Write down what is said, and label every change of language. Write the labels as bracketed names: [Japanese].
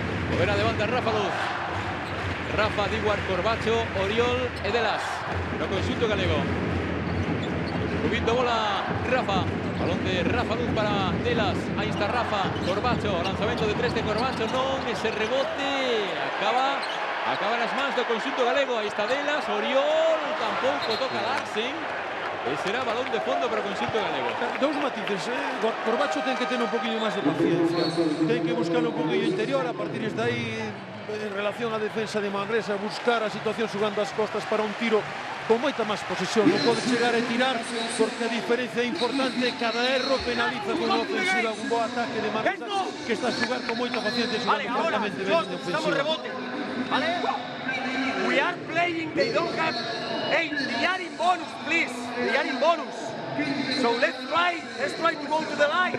[Galician] Volverá de banda Rafa Luz. Rafa, Diguar, Corbacho, Oriol e Delas. No conxunto galego. Subindo bola Rafa. Balón de Rafa Luz para Delas. [Spanish] Ahí está Rafa. [Galician] Corbacho. Lanzamento de 3 de Corbacho. Non, ese rebote. Acaba nas mans do conxunto galego. Aí está Delas. Oriol. Tampouco toca Larsen. E será balón de fondo para o conxunto galego. Dous matices, Corbacho ten que ter un poquinho máis de paciencia. Ten que buscar un poquinho interior, a partir de aí, en relación á defensa de Manresa, buscar a situación xugando as costas para un tiro con moita máis posesión. Non pode chegar a tirar porque a diferencia é importante. Cada erro penaliza con unha ofensiva, un bo ataque de Manresa que está a xugar con moita paciencia, xugando francamente ben en ofensiva. Rebote. Vale? [English] We are playing, they don't have... Hey, they are in bonus, please. They are in bonus. So let's try to go to the line.